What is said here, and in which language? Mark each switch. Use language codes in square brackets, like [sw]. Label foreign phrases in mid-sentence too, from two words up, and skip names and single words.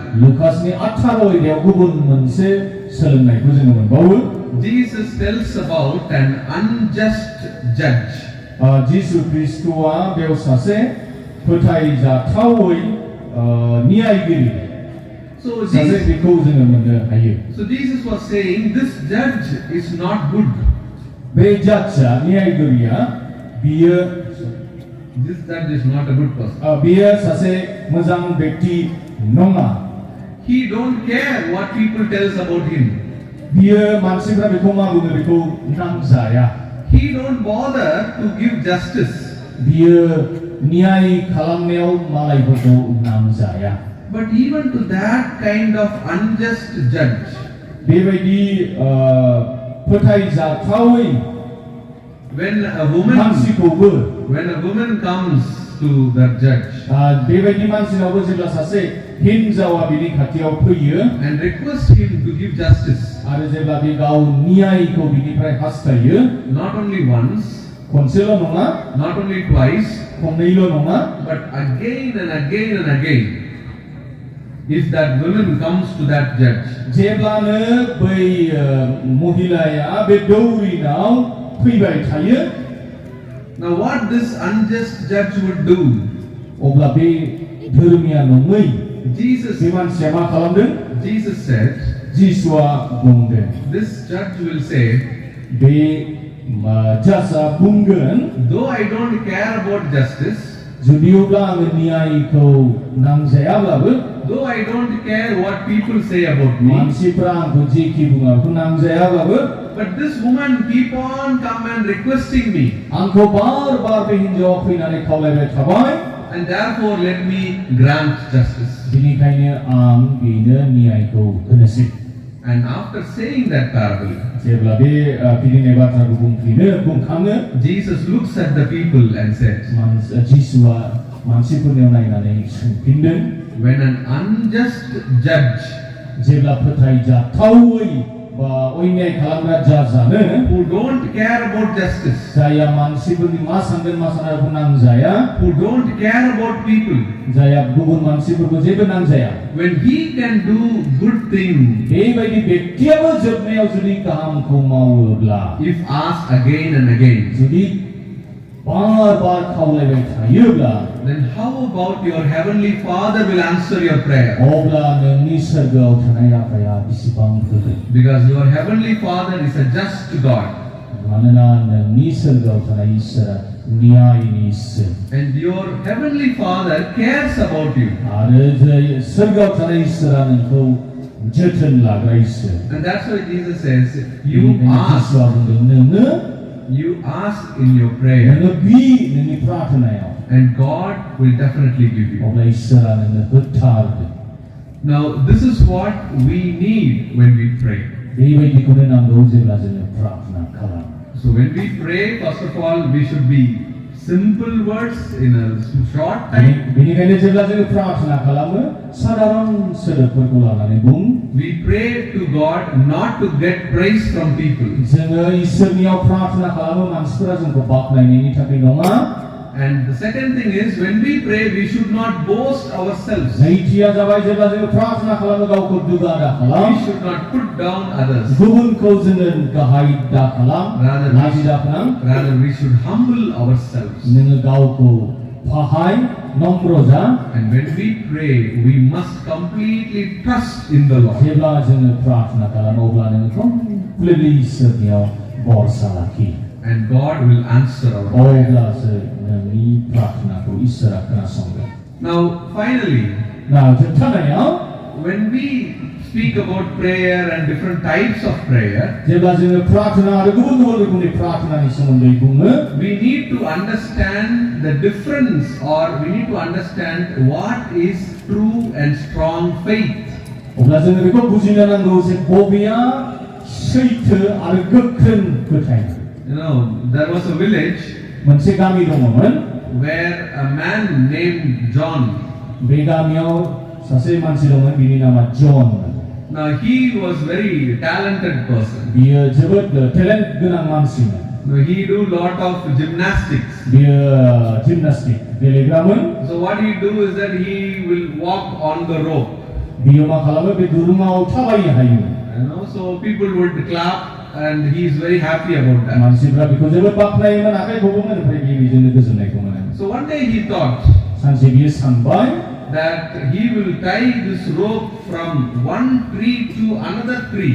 [brx] लुकासनि 18 अध्यायाव गुबुन मोनसे सोलोंनायखौ जोङो मोनबावो। [en] Jesus tells about an unjust judge. [brx] जिसु ख्रीष्टआ बेयाव सासे फोथायजाथावै न्यायगिरि सासे बेखौ जोङो मोननो हायो। [en] So Jesus was saying this judge is not good. [brx] बे जाजआ न्यायगिरिया बियो [en] This judge is not a good person. [brx] बियो सासे मोजां व्यक्ति नङा। [en] He don't care what people tells about him. [brx] बियो मानसिफ्रा बेखौ मा बुङो बेखौ नांजाया। [en] He don't bother to give justice. [brx] बियो न्याय खालामनायाव मालायफोरखौ नांजाया। [en] But even to that kind of unjust judge, [brx] बेबायदि फोथायजाथावै [en] when a woman comes to that judge [brx] बेबायदि मानसिनावबो जेब्ला सासे हिनजावा बिनि खाथियाव फैयो [en] and request him to give justice, [brx] आरो जेब्ला बे गाव न्यायखौ बिनिफ्राय हास्थायो, [en] not only once, [brx] खनसेल' नङा, [en] not only twice, [brx] खननैल' नङा, [en] but again and again and again, if that woman comes to that judge, [brx] जेब्लानो बै महिलाया बे दौरिनाव फैबाय थायो, [en] now what this unjust judge would do, [brx] अब्ला बे धोरोमिया नङै Jesus बे मानसिया मा खालामदों? [en] Jesus said, [brx] जिसुआ बुंदों, [en] this judge will say, [brx] बे जाजा बुंगोन [en] though I don't care about justice, [brx] जुदियोब्ला आङो न्यायखौ नांजायाब्लाबो [en] though I don't care what people say about me, [brx] मानसिफ्रा आंखौ जेखि बुङा बेखौ नांजायाब्लाबो [en] but this woman keep on come and requesting me, [brx] आंखौ बार-बार बे हिन्जावा फैनानै खावलायबाय थाबाय [en] and therefore let me grant justice. [brx] बेनिखायनो आं बेनो न्यायखौ होनोसै [en] And after saying that parable, [brx] जेब्ला बे फिदिंनाय बाथ्राखौ बुंखाङो [en] Jesus looks at the people and says, [brx] जिसुआ मानसिफोरनियाव नायनानै सोंफिनदों [en] when an unjust judge [brx] जेब्ला फोथायजाथावै बा अन्याय खालामग्रा जाजानो [en] who don't care about justice, [brx] जाया मानसिफोरनि मा सानगोन मा साना बेखौ नांजाया [en] who don't care about people, [brx] जाया गुबुन मानसिफोरखौ जेबो नांजाया [en] when he can do good things, [brx] बेबायदि व्यक्तियाबो जोबनायाव जुदि गाहामखौ मावोब्ला [en] if asked again and again, [brx] जुदि बार-बार खावलायबाय थायोब्ला [en] then how about your heavenly Father will answer your prayer? [brx] अब्ला नोंनि सोरगोआव थानाय आफाया बेसेबां गोख्रै [en] Because your heavenly Father is a just God, [brx] मानोना नोंनि सोरगोआव थानाय इसोरा न्यायनि इसोर [en] and your heavenly Father cares about you, [brx] आरो सोरगोआव थानाय इसोरा नोंखौ जोथोन लाग्रा इसोर [en] and that's why Jesus says, you ask in your prayer, [brx] नोङो बि नोंनि प्रार्थनायाव [en] and God will definitely give you. [brx] अब्ला इसोरा नोंनो होथारगोन [en] Now this is what we need when we pray. [brx] बेबायदिखौनो नांगौ जेब्ला जोङो प्रार्थना खालामो [en] So when we pray, first of all, we should be simple words in a short time. [brx] बेनिखायनो जेब्ला जोङो प्रार्थना खालामो साधारन सोदोबफोरखौ लानानै बुं [en] We pray to God not to get praise from people. [brx] जोङो इसोरनियाव प्रार्थना खालामो मानसिफोरा जोंखौ बाख्नायनायनि थाखाय नङा [en] And the second thing is, when we pray, we should not boast ourselves. [brx] नैथिया जाबाय जेब्ला जोङो प्रार्थना खालामो गावखौ दुगा दा खालाम [en] We should not put down others. [brx] गुबुनखौ जोङो गाहाय दा खालाम लाजि दा खालाम [en] Rather, we should humble ourselves. [brx] नोङो गावखौ फाहाय नम्र जा [en] And when we pray, we must completely trust in the Lord. [brx] जेब्ला जोङो प्रार्थना खालामो अब्ला नोङो कमप्लिटली इसोरनियाव भरसा लाखि [en] And God will answer our prayer. [brx] अब्लासो नोंनि प्रार्थनाखौ इसोरा खोनासंगोन [en] Now, finally, [brx] जोबथारनायाव [en] when we speak about prayer and different types of prayer, [brx] जेब्ला जोङो प्रार्थना आरो गुबुन गुबुन रोखोमनि प्रार्थनानि सोमोन्दै बुङो [en] we need to understand the difference, or we need to understand what is true and strong faith. [brx] अब्ला जोङो बेखौ बुजिनो नांगौ जे बबेया सैथो आरो गोख्रों फोथायनाय [en] You know, there was a village [brx] मोनसे गामि दङमोन [en] where a man named John, [brx] बे गामियाव सासे मानसि दंमोन बिनि नामा जन [en] now he was very talented person. [brx] बियो जोबोद टेलेन्ट गोनां मानसिमोन [en] Now, he do lot of gymnastics. [brx] बियो जिमनास्टिक गेलेग्रामोन [en] So what he do is that he will walk on the rope. [brx] बियो मा खालामो बे दुरुङाव थाबायनो हायोमोन [en] You know, so people would clap and he is very happy about that. [brx] मानसिफ्रा बेखौ जोबोद बाख्नायोमोन आखाइ खबोमोन ओमफ्राय बियो बेजोंनो गोजोननायखौ मोनोमोन [en] So one day he thought [brx] सानसे बियो सानबाय [en] that he will tie this rope from one tree to another tree.